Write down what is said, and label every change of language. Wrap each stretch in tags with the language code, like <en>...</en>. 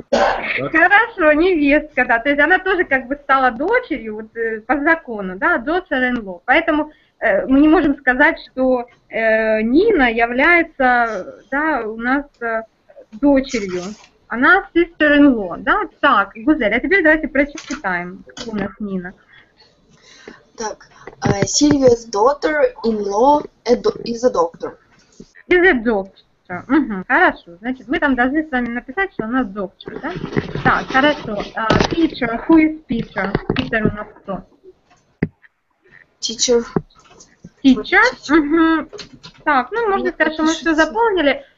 <ru>Хорошо, невестка, да, то есть она тоже как бы стала дочерью вот, по закону, да, daughter-in-law, поэтому мы не можем сказать, что Нина является, да, у нас дочерью. Она sister-in-law, да? Так, Гузель, а теперь давайте прочитаем, кто у нас Нина.</ru> <en>Так, Sylvia's daughter-in-law is a doctor. Is a doctor.</en> <ru>Угу, хорошо, значит, мы там должны с вами написать, что она доктор, да? Так, хорошо.</ru> <en>Peter, who is Peter?</en> <ru>Питер у нас кто?</ru> <en>Teacher. Teacher? Угу.</en> <ru>Так, ну, можно сказать, что мы все заполнили.</ru>